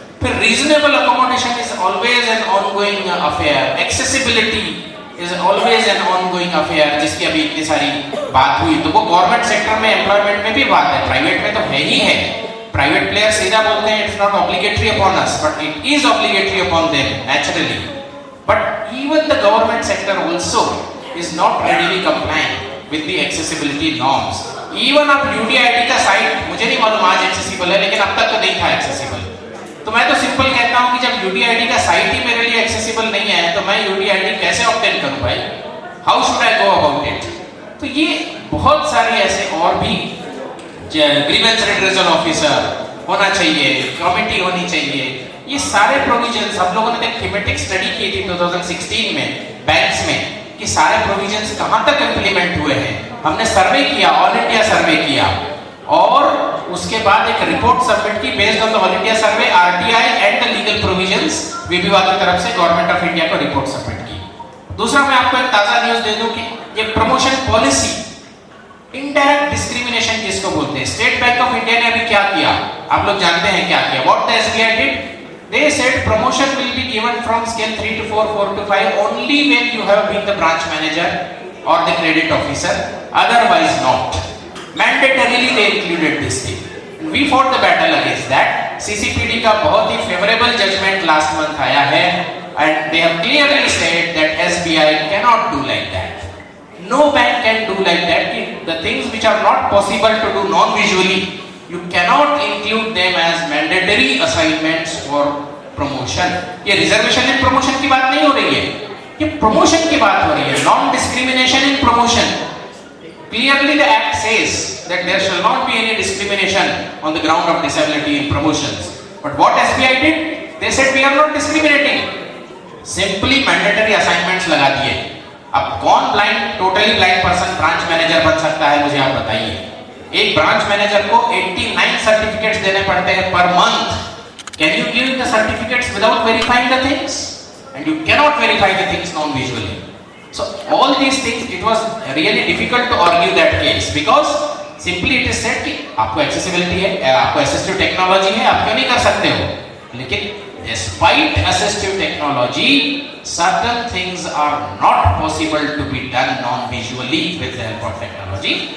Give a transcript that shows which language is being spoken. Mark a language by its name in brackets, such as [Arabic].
[English] फिर reasonable accommodation is always an ongoing affair. Accessibility is always an ongoing affair, [Hindi] जिसकी अभी इतनी सारी बात हुई. तो वो गवर्नमेंट सेक्टर में एम्प्लॉयमेंट में भी बात है, प्राइवेट में तो है ही है. प्राइवेट प्लेयर सीधा बोलते हैं [English] It's not obligatory upon us, but it is obligatory upon them naturally. But even the government sector also is not readily complying with the accessibility norms. [Hindi] Even आप UDID का site, मुझे नहीं मालूम आज accessible है, लेकिन अब तक तो नहीं था एक्सेसिबल. तो मैं तो सिंपल कहता हूँ कि जब UDID का साइट ही मेरे लिए एक्सेसिबल नहीं है तो मैं UDID कैसे ऑब्टेन करूँ भाई? [English] How should I go about it? [Hindi] तो ये बहुत सारी ऐसे और भी ग्रीवेंस रिड्रेसल ऑफिसर होना चाहिए, कमिटी होनी चाहिए. ये सारे प्रोविजंस हम लोगों ने एक थीमेटिक स्टडी की थी 2016 में बैंक्स में कि सारे प्रोविजंस कहां तक इंप्लीमेंट हुए हैं. हमने सर्वे किया, ऑल इंडिया सर्वे किया और उसके बाद एक रिपोर्ट सबमिट की [English] based on the all India survey, RTI and the legal provisions [Hindi] विबीवा की तरफ से गवर्नमेंट ऑफ इंडिया को रिपोर्ट सबमिट की. दूसरा मैं आपको एक ताजा न्यूज दे दूं कि ये प्रमोशन पॉलिसी इनडायरेक्ट डिस्क्रिमिनेशन जिसको बोलते हैं, स्टेट बैंक ऑफ इंडिया ने अभी क्या किया आप लोग जानते हैं क्या किया. [English] What the SBI did, They said promotion will be given from scale 3 to 4, 4 to 5 only when you have been the branch manager or the credit officer, otherwise not. Mandatorily they included this thing. We fought the battle against that. [Hindi] CCPD का बहुत ही favorable judgment last month आया है, [English] and they have clearly said that SBI cannot do like that. No bank can do like that. The things which are not possible to do non-visually, you cannot include them as mandatory assignments for promotion. [Hindi] ये reservation and promotion की बात नहीं हो रही है, ये promotion की बात हो रही है. [English] Non-discrimination in promotion. Clearly the act says that there shall not be any discrimination on the ground of disability in promotions. But what SBI did? They said we are not discriminating. Simply mandatory assignments [Hindi] लगा दिए. अब कौन totally blind person branch manager बन सकता है, मुझे आप बताइए. एक ब्रांच मैनेजर को 89 सर्टिफिकेट्स देने पड़ते हैं per month. [English] Can you give the certificates without verifying the things? And you cannot verify the things non visually. So all these things, it was really difficult to argue that case because simply it is said [Hindi] कि आपको accessibility है, आपको assistive technology है, आप क्यों नहीं कर सकते हो? [English] लेकिन despite assistive technology, certain things are not possible to be done non-visually with the help of technology.